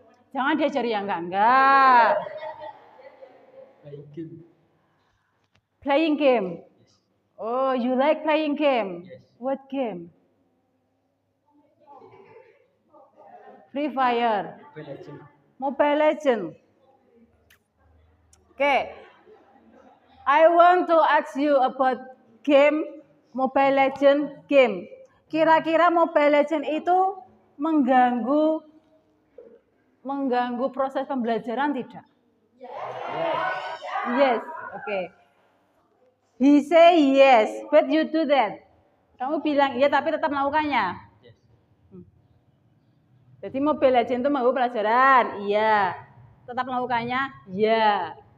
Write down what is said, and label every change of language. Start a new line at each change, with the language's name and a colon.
Indonesian: Jangan diajari yang enggak.
English: Playing game. Playing game. Yes. Oh, you like playing game? Yes. What game? Free Fire. Mobile Legend. Okay. I want to ask you about game Mobile Legend game.
Indonesian: Kira-kira Mobile Legend itu mengganggu proses pembelajaran tidak?
English: Yes. Okay. He say yes, but you do that.
Indonesian: Kamu bilang iya tapi tetap melakukannya.
English: Yes.
Indonesian: Jadi Mobile Legend itu mengganggu pelajaran, iya. Tetap melakukannya, iya.